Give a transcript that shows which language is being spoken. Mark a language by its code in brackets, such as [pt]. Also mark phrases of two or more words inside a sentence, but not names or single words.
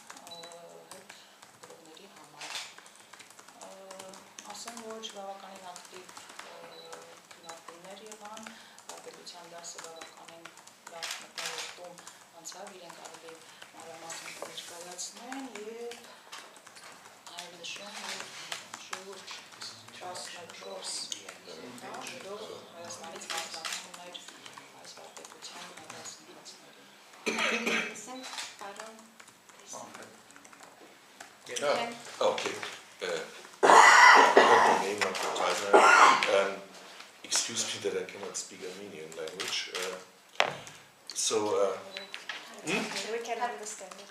[hy] համար։ Ասեմ, որ բավականին ակտիվ քննարկումներ եղան, վարպետության դասը բավականին լավ մթնոլորտում անցավ, իրենք ավելի մանրամասն ներկայացնեն և այլ նշում, որ շուրջ 14 գրող Հայաստանից մասնակցում էր այս վարպետության դասընթացներին։ [en] Okay. Got the name of the title. Excuse me that I cannot speak Armenian language. We can understand it.